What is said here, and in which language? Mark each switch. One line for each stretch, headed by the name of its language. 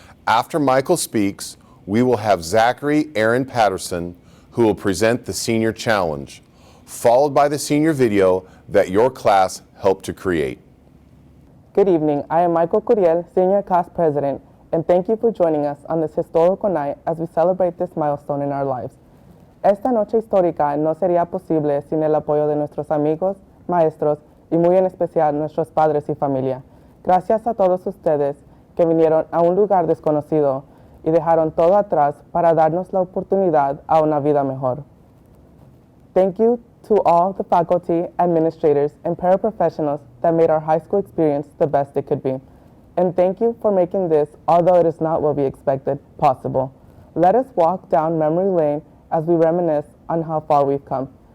English: After Michael speaks, we will have Zachary Aaron Patterson, who will present the Senior Challenge, followed by the Senior Video that your class helped to create. Good evening. I am Michael Curiel, Senior Class President, and thank you for joining us on this historical night as we celebrate this milestone in our lives.
Spanish: Esta noche histórica no sería posible sin el apoyo de nuestros amigos, maestros y muy en especial nuestros padres y familia. Gracias a todos ustedes que vinieron a un lugar desconocido y dejaron todo atrás para darnos la oportunidad a una vida mejor.
English: Thank you to all the faculty, administrators, and paraprofessionals that made our high school experience the best it could be. And thank you for making this, although it is not what we expected, possible. Let us walk down memory lane as we reminisce on how far we've come.